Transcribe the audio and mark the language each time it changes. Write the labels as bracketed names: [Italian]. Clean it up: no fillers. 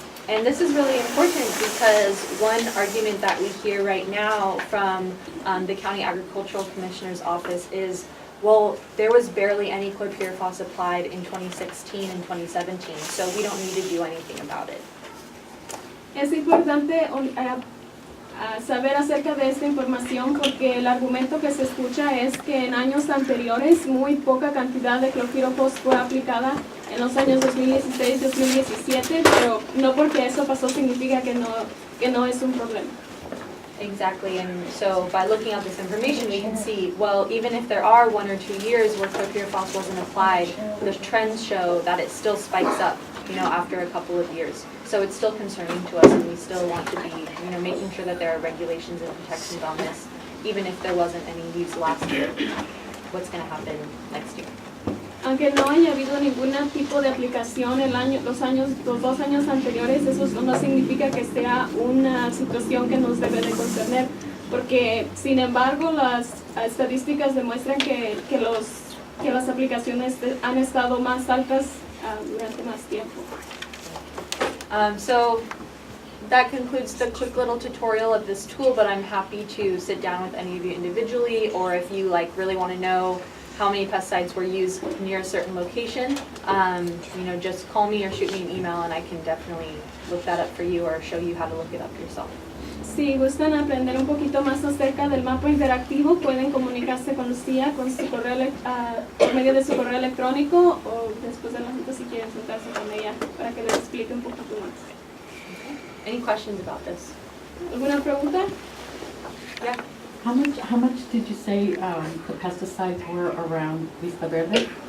[English] And this is really important because one argument that we hear right now from the County Agricultural Commissioner's Office is, well, there was barely any chlorpyrifos applied in 2016 and 2017, so we don't need to do anything about it. [Spanish] Es importante saber acerca de esta información porque el argumento que se escucha es que en años anteriores muy poca cantidad de clorpyrifos fue aplicada en los años 2016-2017, pero no porque eso pasó significa que no es un problema. [English] Exactly, and so by looking at this information we can see, well, even if there are 1 or 2 years where chlorpyrifos wasn't applied, the trends show that it still spikes up, after a couple of years. So it's still concerning to us, and we still want to be, making sure that there are regulations and protections on this, even if there wasn't any use last year. What's going to happen next year? [Spanish] Aunque no haya habido ningún tipo de aplicación los 2 años anteriores, eso no significa que sea una situación que nos debe de concerner, porque sin embargo las estadísticas demuestran que las aplicaciones han estado más altas durante más tiempo. [English] So that concludes the quick little tutorial of this tool, but I'm happy to sit down with any of you individually, or if you really want to know how many pesticides were used near a certain location, just call me or shoot me an email and I can definitely look that up for you or show you how to look it up yourself. [Spanish] Si gustan aprender un poquito más acerca del mapa interactivo, pueden comunicarse con Lucía por medio de su correo electrónico o después de la cita si quieren sentarse con ella para que les explique un poquito más. [English] Okay. Any questions about this? [Spanish] ¿Alguna pregunta? [English] Yeah. How much did you say the pesticides were around Vista Verde?